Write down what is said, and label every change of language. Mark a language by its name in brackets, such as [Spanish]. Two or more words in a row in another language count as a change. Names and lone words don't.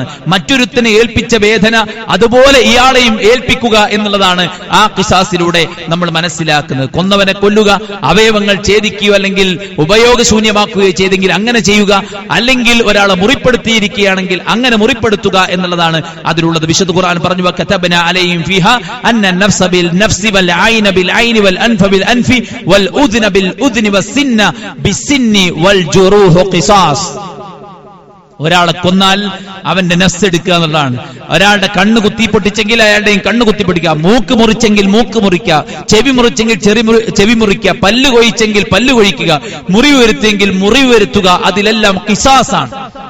[Malayalam] മറ്റൊരുത്തനെ ഏൽപ്പിച്ച വേദന അതുപോലെ ഇയാളെയും ഏൽപ്പിക്കുക എന്നുള്ളതാണ് ആ ഖിസാസിലൂടെ നമ്മൾ മനസ്സിലാക്കുന്നത്. കൊന്നവനെ കൊല്ലുക, അവയവങ്ങൾ ഛേദിക്കുകയോ അല്ലെങ്കിൽ ഉപയോഗശൂന്യമാക്കുകയോ ചെയ്തെങ്കിൽ അങ്ങനെ ചെയ്യുക, അല്ലെങ്കിൽ ഒരാളെ മുറിപ്പെടുത്തിയിരിക്കുകയാണെങ്കിൽ അങ്ങനെ മുറിപ്പെടുത്തുക എന്നുള്ളതാണ് അതിലുള്ളത്. വിശുദ്ധ ഖുർആൻ പറഞ്ഞു, [Arabic] وكتبنا عليهم فيها أن النفس بالنفس والعين بالعين والأنف بالأنف والأذن بالأذن والسن بالسن والجروح قصاص. [Malayalam] ഒരാളെ കൊന്നാൽ അവന്റെ നഫ്സ് എടുക്കുക എന്നുള്ളതാണ്. ഒരാളുടെ കണ്ണ് കുത്തിപ്പൊട്ടിച്ചെങ്കിൽ അയാളുടെയും കണ്ണ് കുത്തിപ്പൊട്ടിക്കുക, മൂക്ക് മുറിച്ചെങ്കിൽ മൂക്ക് മുറിക്കുക, ചെവി മുറിച്ചെങ്കിൽ ചെവി മുറിക്കുക, പല്ല് കൊഴിച്ചെങ്കിൽ പല്ല് കൊഴിക്കുക, മുറിവ് വരുത്തിയെങ്കിൽ മുറിവ് വരുത്തുക. അതിലെല്ലാം ഖിസാസാണ്.